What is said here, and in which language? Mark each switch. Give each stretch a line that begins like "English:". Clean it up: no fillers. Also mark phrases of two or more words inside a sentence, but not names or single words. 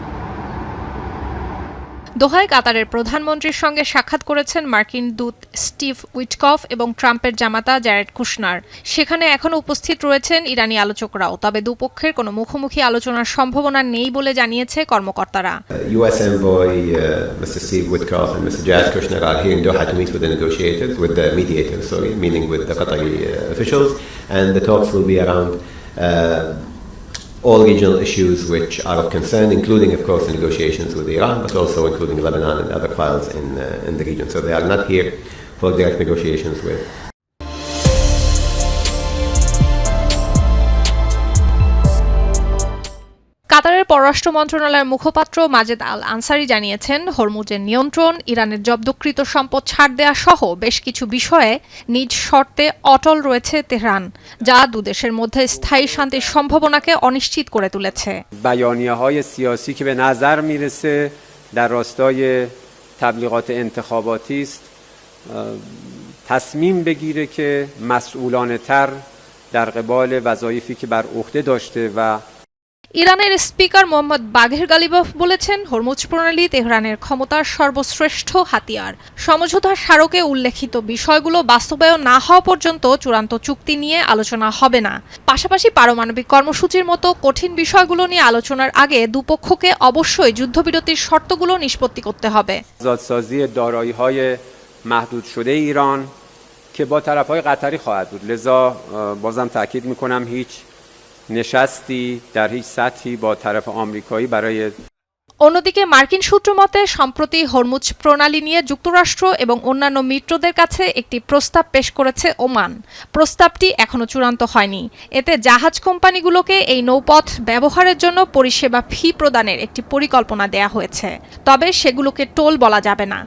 Bangla: দোহায় কাতারের প্রধানমন্ত্রীর সঙ্গে সাক্ষাৎ করেছেন মার্কিন দূত স্টিভ উইটকফ এবং ট্রাম্পের জামাতা জ্যারেড কুশনার। সেখানে এখনও উপস্থিত রয়েছেন ইরানি আলোচকরাও, তবে দুপক্ষের কোনো মুখোমুখি আলোচনার সম্ভাবনা নেই বলে জানিয়েছে কর্মকর্তারা।
English: U.S. envoy Mr. Steve Witkoff and Mr. Jared Kushner are here in Doha to meet with the negotiators, with the mediators, meaning with the Qatari officials, and the talks will be around all regional issues which are of concern, including, of course, the negotiations with Iran, but also including Lebanon and other files in the region. So they are not here for direct negotiations with.
Bangla: কাতারের পররাষ্ট্র মন্ত্রণালয়ের মুখপাত্র মাজেদ আল আনসারি জানিয়েছেন, হরমুজের নিয়ন্ত্রণ, ইরানের জব্দকৃত সম্পদ ছাড় দেয়া সহ বেশ কিছু বিষয়ে নিজ শর্তে অটল রয়েছে তেহরান, যা দুদেশের মধ্যে স্থায়ী শান্তির সম্ভাবনাকে অনিশ্চিত করে তুলেছে।
Persian: بیانیه‌های سیاسی که به نظر میرسه در راستای تبلیغات انتخاباتی است تصمیم بگیره که مسئولانه تر در قبال وظایفی که بر عهده داشته و
Bangla: ইরানের স্পিকার মোহাম্মদ বাঘের গালিবাফ বলেছেন, হরমুজ প্রণালী তেহরানের ক্ষমতার সর্বশ্রেষ্ঠ হাতিয়ার। সমঝোতা স্মারকে উল্লেখিত বিষয়গুলো বাস্তবায়ন না হওয়া পর্যন্ত চূড়ান্ত চুক্তি নিয়ে আলোচনা হবে না। পাশাপাশি পারমাণবিক কর্মসূচির মতো কঠিন বিষয়গুলো নিয়ে আলোচনার আগে দুপক্ষকে অবশ্যই যুদ্ধবিরতির শর্তগুলো নিষ্পত্তি করতে হবে।
Persian: آزادسازی دارایی‌های محدود شده ایران که با طرف‌های قطری خواهد بود. لذا بازم تاکید می‌کنم هیچ نشستی در هیچ سطحی با طرف آمریکایی برای
Bangla: অন্যদিকে মার্কিন সূত্র মতে সম্প্রতি হরমুজ প্রণালী নিয়ে যুক্তরাষ্ট্র এবং অন্যান্য মিত্রদের কাছে একটি প্রস্তাব পেশ করেছে ওমান। প্রস্তাবটি এখনো চূড়ান্ত হয়নি। এতে জাহাজ কোম্পানিগুলোকে এই নৌপথ ব্যবহারের জন্য পরিষেবা ফি প্রদানের একটি পরিকল্পনা দেয়া হয়েছে, তবে সেগুলোকে টোল বলা যাবে না।